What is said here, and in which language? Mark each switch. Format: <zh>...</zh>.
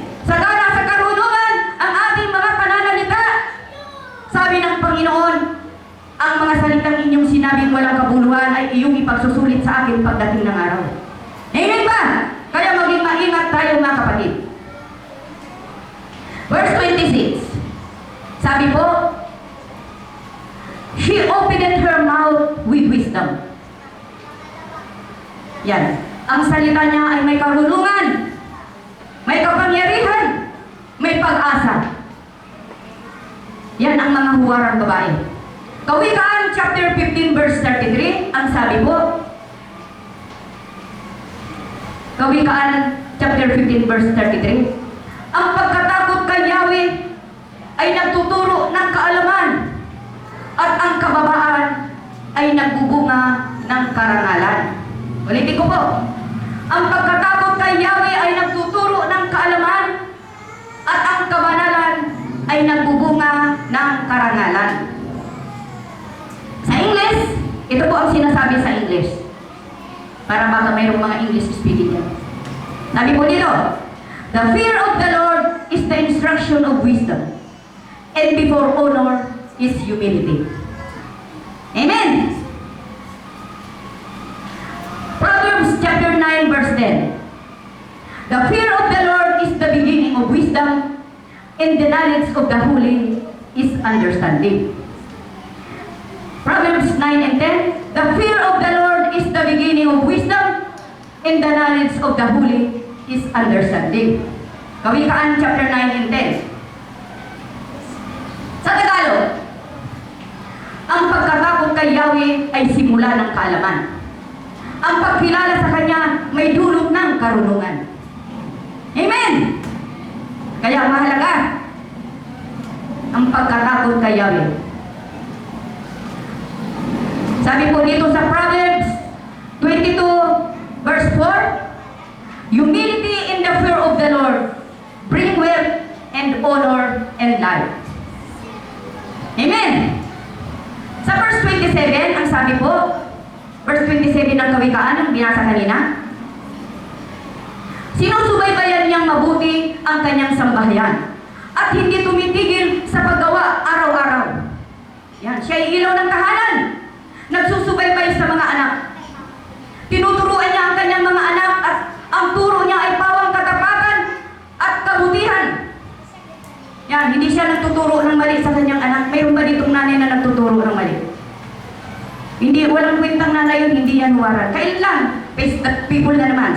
<tl>Sagana sa karunungan ang ating mga pananalita. Sabi ng Panginoon, ang mga salitang inyong sinabing walang kabuluhan ay iyong ipagsusulit sa akin pagdating ng araw. Amen ba? Kaya maging maingat tayo mga kapatid.</tl> <en>Verse 26.</en> <tl>Sabi po,</tl> <en>she opened her mouth with wisdom.</en> <tl>Yan. Ang salita niya ay may karunungan, may kapangyarihan, may pag-asa. Yan ang mga huwarang babae. Kawikaan chapter 15 verse 33, ang sabi po, Kawikaan chapter 15 verse 33, ang pagkatakot kay Yahweh ay nagtuturo ng kaalaman at ang kababaan ay nagbubunga ng karangalan. Ulitin ko po, ang pagkatakot kay Yahweh ay nagtuturo ng kaalaman at ang kabanalan ay nagbubunga ng karangalan. Sa English, ito po ang sinasabi sa English. Para baka mayroong mga English speaking yan. Sabi po dito,</tl> <en>the fear of the Lord is the instruction of wisdom, and before honor is humility. Amen! Proverbs chapter 9 verse 10. The fear of the Lord is the beginning of wisdom, and the knowledge of the holy is understanding. Proverbs 9 and 10. The fear of the Lord is the beginning of wisdom, and the knowledge of the holy is understanding.</en> <tl>Kawikaan chapter 9 and 10. Sa Tagalog, ang pagkatakot kay Yahweh ay simula ng kaalaman. Ang pagkilala sa Kanya may dulot ng karunungan. Amen! Kaya mahalaga ang pagkatakot kay Yahweh. Sabi po dito sa</tl> <en>Proverbs 22 verse 4, humility in the fear of the Lord bring wealth and honor and life. Amen!</en> <tl>Sa verse 27, ang sabi po, verse 27 ng Kawikaan, ang binasa kanina, sinusubaybayan niyang mabuti ang kanyang sambahayan at hindi tumitigil sa paggawa araw-araw. Yan, siya ay ilaw ng tahanan. Nagsusubaybay sa mga anak. Tinuturuan niya ang kanyang mga anak at ang turo niya ay pawang katapatan at kabutihan. Yan, hindi siya nagtuturo ng mali sa kanyang anak. Mayroon ba ditong nanay na nagtuturo ng mali? Hindi, walang kwentang nanay yun, hindi yan huwaran. Kailan lang,</tl> <en>face the people</en> <tl>na naman.</tl>